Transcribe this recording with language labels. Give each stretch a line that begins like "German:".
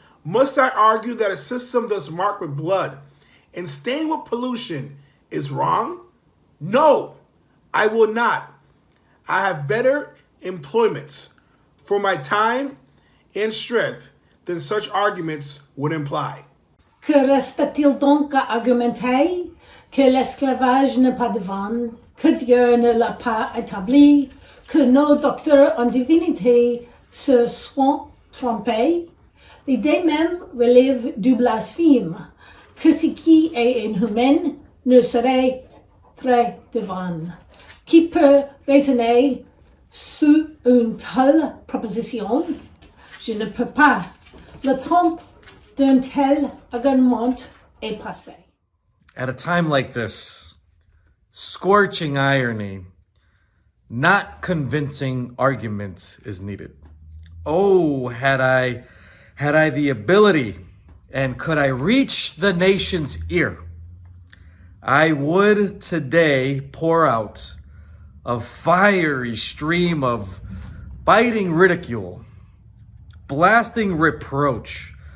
English: Must I argue that a system thus marked with blood and stained with pollution is wrong? No, I will not. I have better employments for my time and strength than such arguments would imply.
French: Que reste-t-il donc à argumenter? Que l'esclavage n'est pas divin, que Dieu ne l'a pas établi, que nos docteurs en divinité se sont trompés? L'idée même relève du blasphème, que ce qui est inhumain ne serait très divin. Qui peut raisonner sur une telle proposition? Je ne peux pas. Le temps d'un tel argument est passé.
English: At a time like this, scorching irony, not convincing argument is needed. Oh, had I the ability and could I reach the nation's ear, I would today pour out a fiery stream of biting ridicule, blasting reproach,